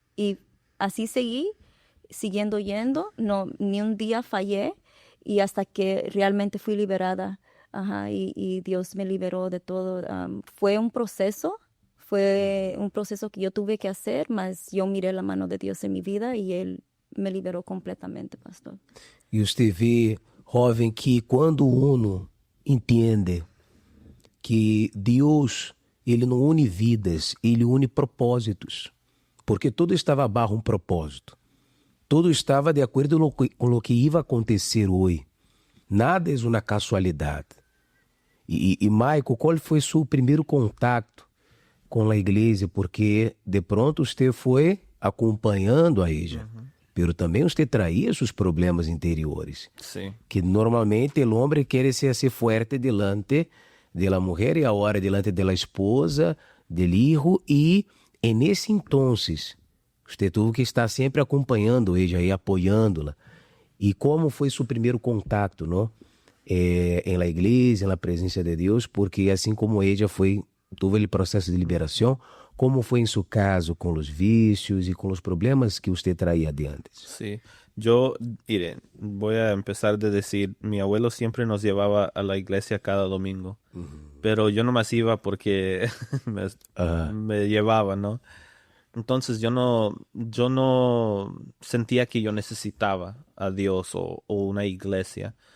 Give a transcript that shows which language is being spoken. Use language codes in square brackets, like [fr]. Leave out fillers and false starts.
[es] Y así seguí, siguiendo yendo, no, ni un día fallé y hasta que realmente fui liberada. Ajá, y Dios me liberó de todo. Fue un proceso que yo tuve que hacer, mas yo miré la mano de Dios en mi vida y Él me liberó completamente, pastor. [pt] E usted vê, jovem, que quando uno entende que Deus, Ele não une vidas, Ele une propósitos, porque tudo estava abaixo um propósito. Tudo estava de acordo com o que ia acontecer hoje. Nada é uma casualidade. E Michael, qual foi seu primeiro contato com a igreja? Porque de pronto você foi acompanhando a [es] ella, pero [pt] também você traía seus problemas interiores. [es] Sí. [pt] Que normalmente o homem quer ser forte [es] delante de la mujer [pt] e agora [es] delante de la esposa, del hijo, [pt] e nesse [es] entonces [pt] você teve que estar sempre acompanhando ella e apoiando-la. E como foi seu primeiro contato, não? Em la igreja, na presença de Deus, porque assim como ella teve o processo de liberação, como foi em seu caso com os vícios e com os problemas que você traía de antes? [es] Sí, yo, mire, voy a empezar de decir, mi abuelo siempre nos llevaba a la iglesia cada domingo, pero yo nomás iba porque me llevaba, ¿no? Entonces yo no sentía que yo necesitaba a Dios o una iglesia.